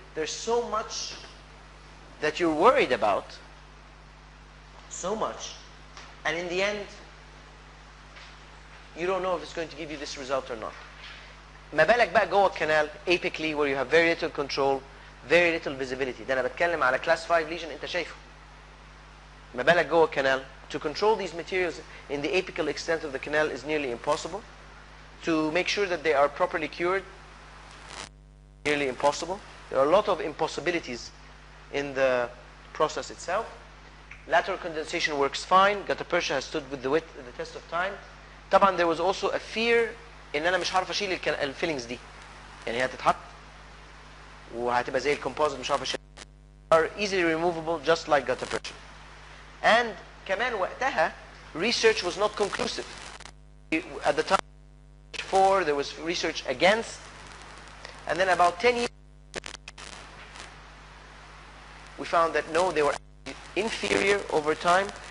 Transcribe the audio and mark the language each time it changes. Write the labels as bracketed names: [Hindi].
[English] There's so much that you're worried about, so much, and in the end you don't know if it's going to give you this result or not. [Arabic] ما بالك بقى جوه الكنال [English] apically where you have very little control, very little visibility. [Arabic] ده انا بتكلم على class 5 lesion انت شايفه. ما بالك جوه الكنال. [English] To control these materials in the apical extent of the canal is nearly impossible. To make sure that they are properly cured, nearly impossible. There are a lot of impossibilities in the process itself. Lateral condensation works fine. Gutta-percha has stood with the test of time. [Arabic] طبعا [English] there was also a fear [Arabic] ان انا مش هعرف اشيل الفيلينجز دي. يعني هي هتتحط وهتبقى زي الكومبوزيت مش هعرف اشيل. [English] Are easily removable just like gutta-percha. And [Arabic] كمان وقتها [English] research was not conclusive. At the time before there was research against, and then about 10 years we found that no, they were inferior over time.